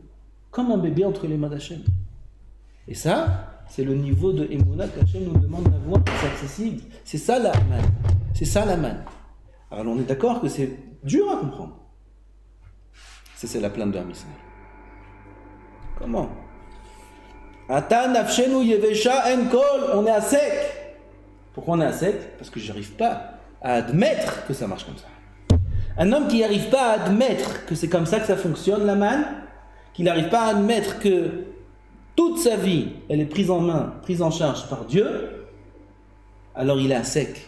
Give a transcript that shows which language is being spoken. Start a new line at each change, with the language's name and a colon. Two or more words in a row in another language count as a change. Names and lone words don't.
French: Comme un bébé entre les mains d'Hachem. Et ça, c'est le niveau de Emouna qu'Hachem nous demande d'avoir, c'est accessible. C'est ça la manne. C'est ça la manne. Alors on est d'accord que c'est dur à comprendre. Ça, c'est la plainte de Ham Israël. Comment?
Hebrew: ועתה נפשנו יבשה אין כל,
French: on est à sec. Pourquoi on est à sec? Parce que je n'arrive pas à admettre que ça marche comme ça. Un homme qui n'arrive pas à admettre que c'est comme ça que ça fonctionne, la manne, qu'il n'arrive pas à admettre que toute sa vie, elle est prise en main, prise en charge par Dieu, alors il est à sec.